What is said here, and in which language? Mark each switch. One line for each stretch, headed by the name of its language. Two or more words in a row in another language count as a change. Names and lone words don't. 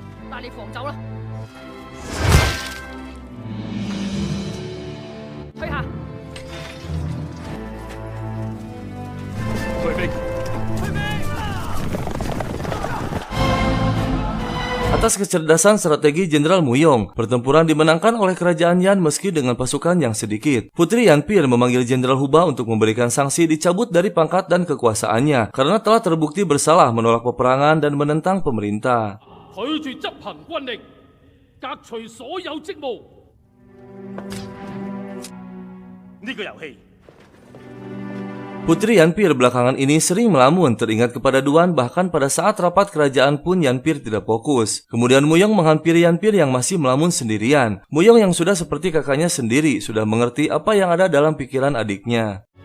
Cantonese: 帶你防走啦。退下。退兵！退兵！
Indonesian: Atas kecerdasan strategi Jenderal Muyong, pertempuran dimenangkan oleh kerajaan Yan meski dengan pasukan yang sedikit. Putri Yanpir memanggil Jenderal Huba untuk memberikan sanksi dicabut dari pangkat dan kekuasaannya karena telah terbukti bersalah menolak peperangan dan menentang pemerintah.
Cantonese: 拒絕執行軍令，革除所有職務。呢個遊戲
Indonesian: Putri Yanpir belakangan ini sering melamun teringat kepada Duan, bahkan pada saat rapat kerajaan pun Yanpir tidak fokus. Kemudian Muyong menghampiri Yanpir yang masih melamun sendirian. Muyong yang sudah seperti kakaknya sendiri sudah mengerti apa yang ada dalam pikiran adiknya.